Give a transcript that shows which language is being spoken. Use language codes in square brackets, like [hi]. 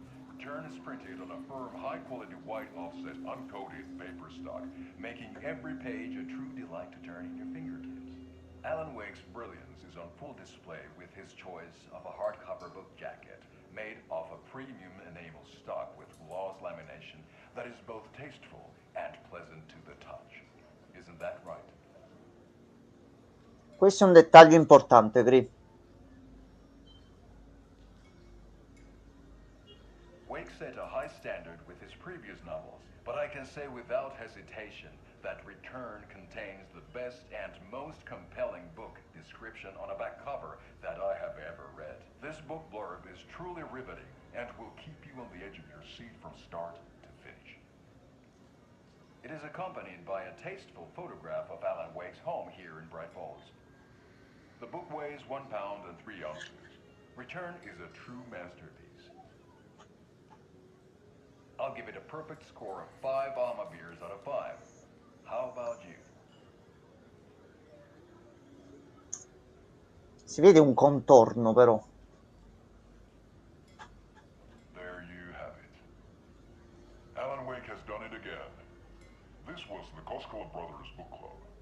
[en] Return is printed on a firm, high-quality white offset, uncoated paper stock, making every page a true delight to turn in your fingertips. Alan Wake's brilliance is on full display with his choice of a hardcover book jacket made of a premium enamel stock with gloss lamination that is both tasteful and pleasant to the touch. Isn't that right? [it] Questo è un dettaglio importante, Gri. [en] Wake set a high standard with his previous novels, but I can say without hesitation that Return contains the best and most compelling book description on a back cover that I have ever read. This book blurb is truly riveting and will keep you on the edge of your seat from start to finish. It is accompanied by a tasteful photograph of Alan Wake's home here in Bright Falls. The book weighs 1 pound and 3 ounces. Return is a true masterpiece. I'll give it a perfect score of 5 Alma beers out of 5. How about you? [it] Si vede un contorno, però. [en] There you have it. Alan Wake has done it again. This was the Koskela Brothers Book Club.